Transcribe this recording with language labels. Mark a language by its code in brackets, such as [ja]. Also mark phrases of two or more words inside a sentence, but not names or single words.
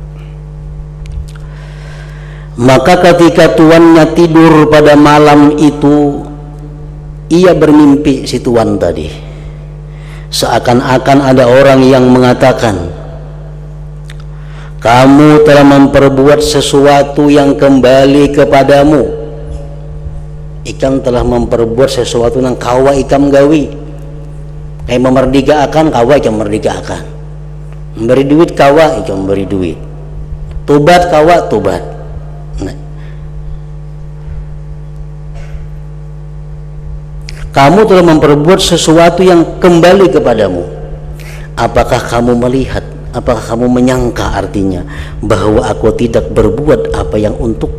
[id] Maka ketika tuannya tidur pada malam itu, ia bermimpi, si tuan tadi, seakan-akan ada orang yang mengatakan, kamu telah memperbuat sesuatu yang kembali kepadamu. [bjn] Ikam telah memperbuat sesuatu yang kawa ikam gawi. Kayak memerdekakan kawa ikam merdekakan. Memberi duit kawa ikam memberi duit. Tobat kawa tobat. [id] Nah, kamu telah memperbuat sesuatu yang kembali kepadamu. Apakah kamu melihat, apakah kamu menyangka artinya bahwa aku tidak berbuat apa yang untukku?